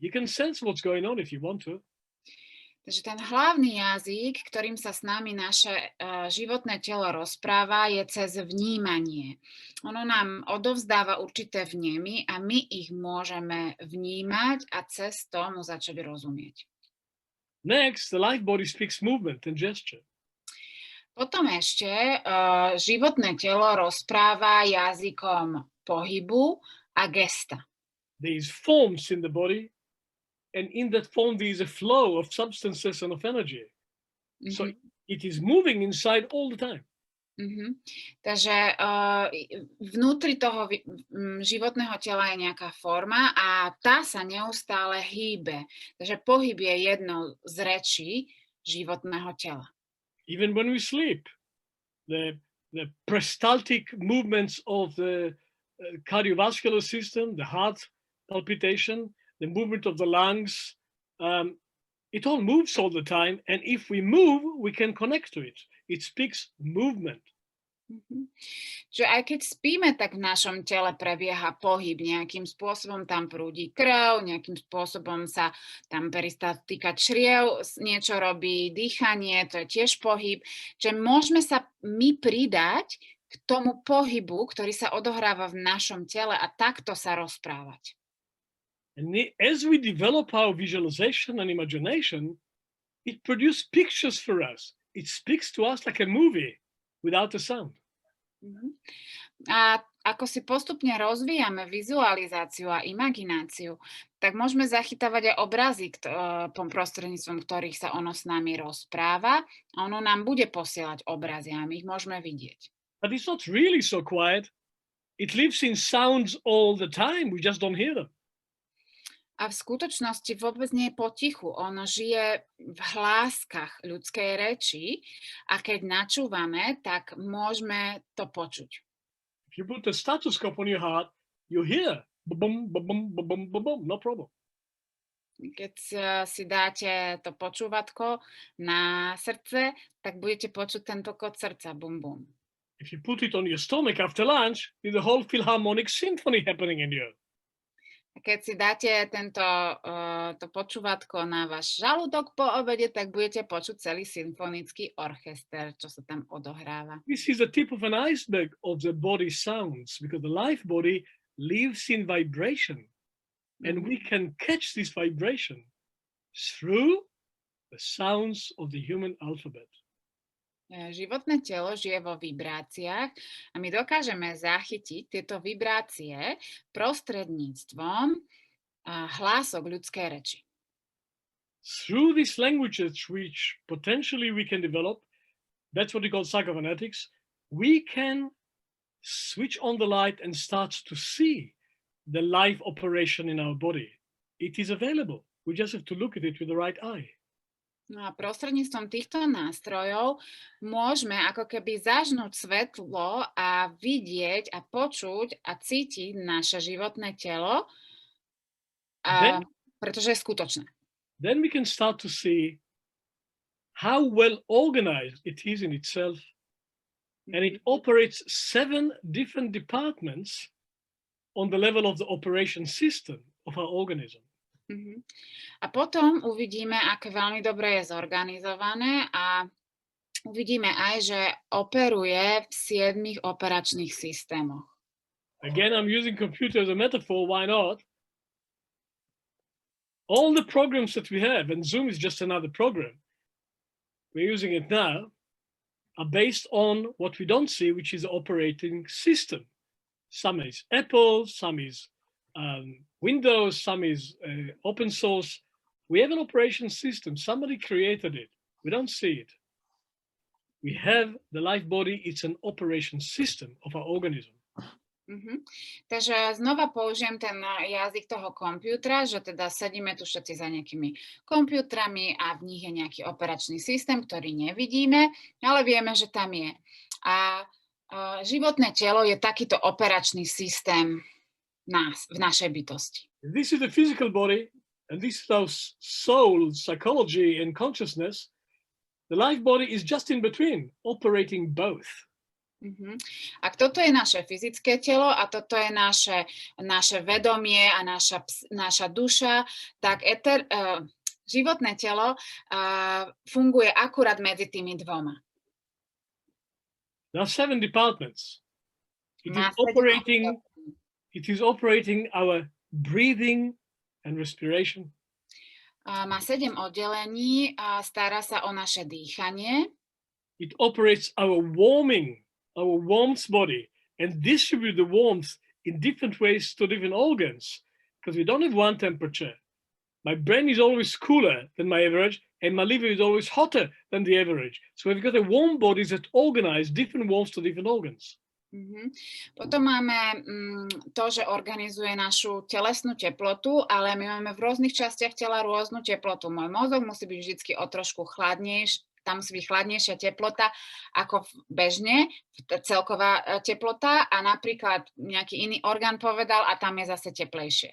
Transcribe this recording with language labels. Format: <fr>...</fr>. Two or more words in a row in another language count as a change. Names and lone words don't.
<en>You can sense what's going on if you want to.</en> <sk>Takže ten hlavný jazyk, ktorým sa s nami naše životné telo rozpráva, je cez vnímanie. Ono nám odovzdáva určité vnemy a my ich môžeme vnímať a cez to mu začať rozumieť.</sk> <en>Next, the life body speaks movement and gesture.</en> <sk>Potom ešte životné telo rozpráva jazykom pohybu a gesta.</sk> <en>There is forms in the body, and in that form there is a flow of substances and of energy. So it is moving inside all the time.</en> <sk>Takže vnútri toho životného tela je nejaká forma a tá sa neustále hýbe. Takže pohyb je jednou z rečí životného tela.</sk> <en>Even when we sleep, the peristaltic movements of the cardiovascular system, the heart palpitation, the movement of the lungs, it all moves all the time. And if we move, we can connect to it. It speaks movement.</en> <sk>Čiže aj keď spíme, tak v našom tele prebieha pohyb. Nejakým spôsobom tam prúdi krv, nejakým spôsobom sa tam peristaltika čriev niečo robí, dýchanie, to je tiež pohyb. Čiže môžeme sa my pridať k tomu pohybu, ktorý sa odohráva v našom tele a takto sa rozprávať.</sk> <en>And as we develop our visualization and imagination, it produces pictures for us. It speaks to us like a movie without a sound.</en> <sk>A ako si postupne rozvíjame vizualizáciu a imagináciu, tak môžeme zachytávať aj obrazy, prostredníctvom ktorých sa ono s nami rozpráva a ono nám bude posielať obrazy a my ich môžeme vidieť.</sk> <en>But it's not really so quiet. It lives in sounds all the time. We just don't hear them.</en> <sk>A v skutočnosti vôbec nie je potichu. Ono žije v hláskach ľudskej reči a keď načúvame, tak môžeme to počuť.</sk> <en>If you put a stethoscope on your heart, you hear bum, bum, bum, bum, bum, bum, no problem.</en> <sk>Keď si dáte to počúvatko na srdce, tak budete počuť ten tlkot srdca, bum, bum.</sk> <en>If you put it on your stomach after lunch, there's a whole philharmonic symphony happening in you.</en> <sk>Keď si dáte to počúvatko na váš žalúdok po obede, tak budete počuť celý symfonický orchester, čo sa tam odohráva.</sk> <en>This is the tip of an iceberg of the body sounds, because the life body lives in vibration. And we can catch this vibration through the sounds of the human alphabet.</en> <sk>Životné telo žije vo vibráciách a my dokážeme zachytiť tieto vibrácie prostredníctvom hlások ľudskej reči.</sk> <en>Through these languages, which potentially we can develop, that's what we call psychophonetics, we can switch on the light and start to see the life operation in our body. It is available. We just have to look at it with the right eye.</en> <sk>No a prostredníctvom týchto nástrojov môžeme ako keby zažnúť svetlo a vidieť a počuť a cítiť naše životné telo, pretože je skutočné.</sk> <en>Then we can start to see how well organized it is in itself, and it operates 7 different departments on the level of the operation system of our organism.</en> <sk>A potom uvidíme, aké veľmi dobre je zorganizované a uvidíme aj, že operuje v 7 operačných systémoch.</sk> <en>Again, I'm using computer as a metaphor, why not? All the programs that we have, and Zoom is just another program, we're using it now, are based on what we don't see, which is the operating system. Some is Apple, some is Windows, some is open source. We have an operation system. Somebody created it. We don't see it. We have the life body. It's an operation system of our organism.</en> <sk>Takže znova použijem ten jazyk toho kompútra, že teda sedíme tu všetci za nejakými kompútrami a v nich je nejaký operačný systém, ktorý nevidíme, ale vieme, že tam je. A životné telo je takýto operačný systém v našej bytosti.</sk> <en>This is the physical body, and this is our soul, psychology, and consciousness. The life body is just in between, operating both.</en> <sk>Ak toto je naše fyzické telo a toto je naše vedomie a naša duša, tak životné telo funguje akurát medzi tými dvoma.</sk> <en>There are 7 departments. It is operating our breathing and respiration.</en> <sk>Má 7 oddelení, stará sa o naše dýchanie.</sk> <en>It operates our warmth body, and distribute the warmth in different ways to different organs, because we don't have one temperature. My brain is always cooler than my average, and my liver is always hotter than the average. So we've got a warm body that organize different warmths to different organs.</en> <sk>Potom máme to, že organizuje našu telesnú teplotu, ale my máme v rôznych častiach tela rôznu teplotu. Môj mozog musí byť vždy o trošku chladnejší, tam musí byť chladnejšia teplota ako bežne, celková teplota, a napríklad nejaký iný orgán povedal a tam je zase teplejšie.</sk>